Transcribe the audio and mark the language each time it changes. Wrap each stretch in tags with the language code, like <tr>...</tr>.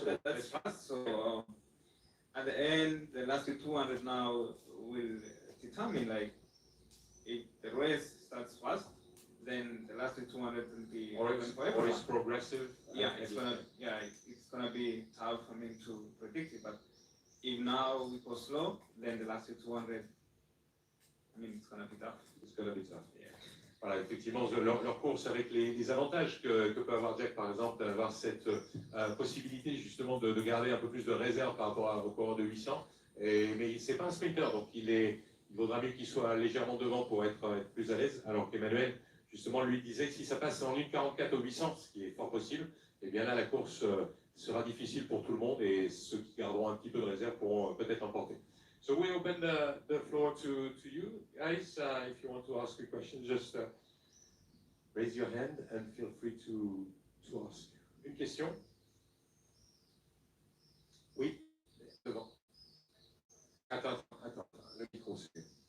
<en>that's fast. So at the end, the last 200 now will determine like if the race starts fast, then the last 200 will be or it's progressive. Yeah, it's gonna be tough for me to predict it. But if now we go slow, then the last 200, I mean, it's gonna be tough. It's gonna be tough. Yeah.</en> <fr>Voilà, effectivement, leur course avec les avantages que peut avoir Jack, par exemple, d'avoir cette possibilité justement de garder un peu plus de réserve par rapport au coureur de 800. Mais c'est pas un sprinter, donc il vaudra mieux qu'il soit légèrement devant pour être plus à l'aise. Alors qu'Emmanuel, justement, lui disait que si ça passe en 1,44 au 800, ce qui est fort possible, et bien là, la course sera difficile pour tout le monde et ceux qui garderont un petit peu de réserve pourront peut-être emporter.</fr> <en>So we open the floor to you guys. If you want to ask a question, just raise your hand and feel free to ask.</en> <fr>Une question? Oui, devant. Attends, le micro c'est.</fr>